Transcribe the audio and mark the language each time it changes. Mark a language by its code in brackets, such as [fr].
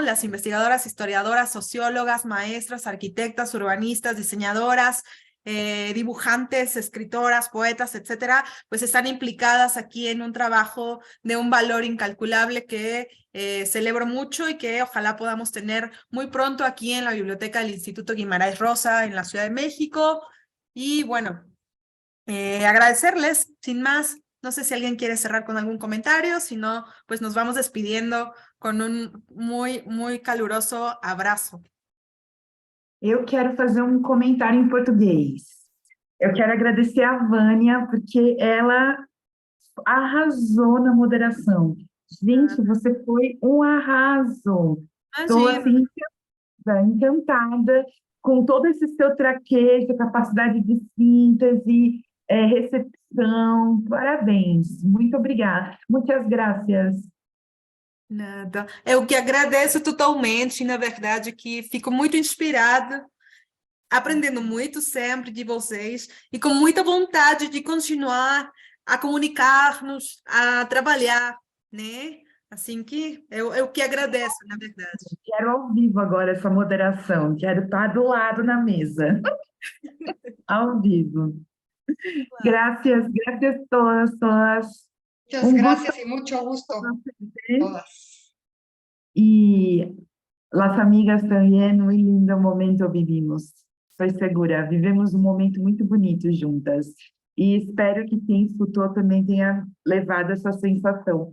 [es] Las investigadoras, historiadoras, sociólogas, maestras, arquitectas, urbanistas, diseñadoras, dibujantes, escritoras, poetas, etcétera, pues están implicadas aquí en un trabajo de un valor incalculable que celebro mucho y que ojalá podamos tener muy pronto aquí en la biblioteca del Instituto Guimarães Rosa en la Ciudad de México. Y bueno, agradecerles, sin más. No sé si alguien quiere cerrar con algún comentario, si no, pues nos vamos despidiendo con un muy, muy caluroso abrazo. [pt] Eu quero fazer um comentário em português. Eu quero agradecer a Vânia, porque ela arrasou na moderação. Gente, você foi um arraso. Estou assim, encantada com todo esse seu traquejo, capacidade de síntese, recepção. Parabéns. Muito obrigada. Muitas graças. Nada. Eu que agradeço totalmente, na verdade, que fico muito inspirada, aprendendo muito sempre de vocês e com muita vontade de continuar a comunicar-nos, a trabalhar, né? Assim que eu que agradeço, na verdade. Quero ao vivo agora essa moderação. Quero estar do lado na mesa. Ao vivo. [es] Gracias, gracias todas, todas. Muchas Un gracias y mucho gusto conocerte. todas. Y las amigas también, muy lindo momento vivimos. Estoy segura, [pt] vivemos um momento muito bonito juntas. E espero que quem escutou também tenha levado essa sensação.